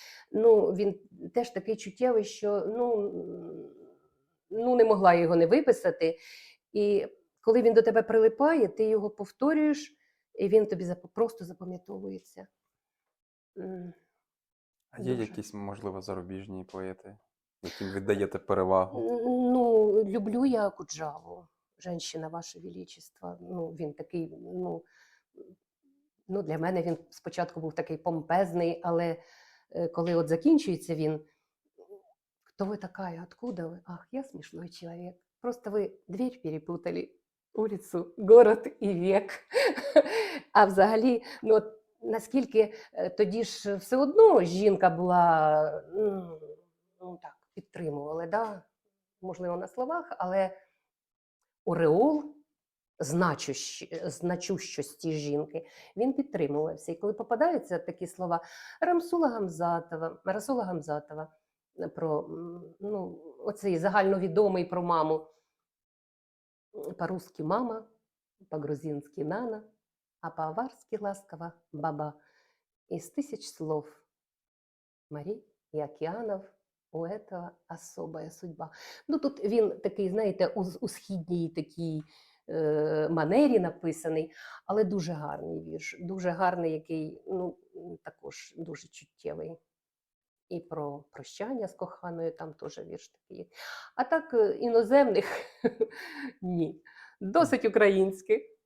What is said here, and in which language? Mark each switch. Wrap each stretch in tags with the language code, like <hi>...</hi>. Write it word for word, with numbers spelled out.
<uk>Ну, він теж такий чуттєвий, що ну, м, ну не могла я його не виписати. І коли він до тебе прилипає, ти його повторюєш, і він тобі зап- просто запам'ятовується. М, А є Дуже. якісь, можливо, зарубіжні поети, яким віддаєте перевагу? Н- Ну, люблю я Куджаву,</uk> <ru>«Женщина, Ваше Величество».</ru> <uk>Ну, він такий, ну, ну, для мене він спочатку був такий помпезний, але е, коли от закінчується він,</uk> <ru>«Кто вы такая? Откуда вы?» Ах, я смешной человек. Просто вы дверь перепутали. улицу, город</ru> <uk>і вік. А взагалі, ну от наскільки е, тоді ж все одно жінка була, м, ну так, підтримували, да? Можливо, на словах, але ореол значущі- значущості жінки, він підтримувався. І коли попадаються такі слова Рамсула Гамзатова, Расула Гамзатова е, про м, ну, оцей загальновідомий про маму, м,</uk> <ru>по-русски мама, по-грузински нана,</ru> <uk>а по-аварськи ласково баба.</uk> <ru>Из тысяч слов морей і океанов у этого особая судьба.</ru> <uk>Ну тут він такий, знаєте, у, з- у східній такій е, манері написаний, але дуже гарний вірш, дуже гарний, який ну, м, також дуже чуттєвий. І про прощання з коханою там теж вірш такий є. А так е, іноземних ні. Досить українських.</uk>